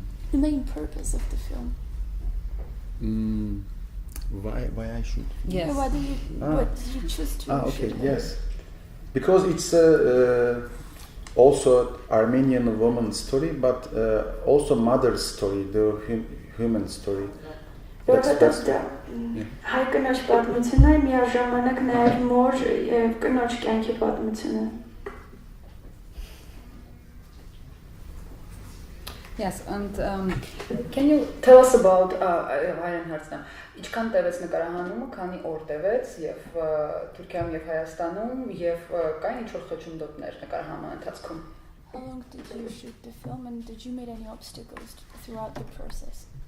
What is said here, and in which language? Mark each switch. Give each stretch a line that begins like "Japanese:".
English: The main purpose of the film. Why I should? Yes. What did you choose to okay, shoot? Yes. Because it's also Armenian woman's story, but also mother's story, the human story.
Armenian: Հայ կնոջ պատմությունը միաժամանակ նաև մոր եւ կնոջ կյանքի պատմությունը։
English: Yes, and can you tell us about
Armenian: Հայերեն հարցն է։ Ինչքան տևեց նկարահանումը, քանի օր տևեց եւ Թուրքիայում եւ Հայաստանում եւ կային ինչ-որ խոչընդոտներ նկարահանման ընթացքում։
English: How long did you shoot the film, and did you meet any obstacles throughout the process?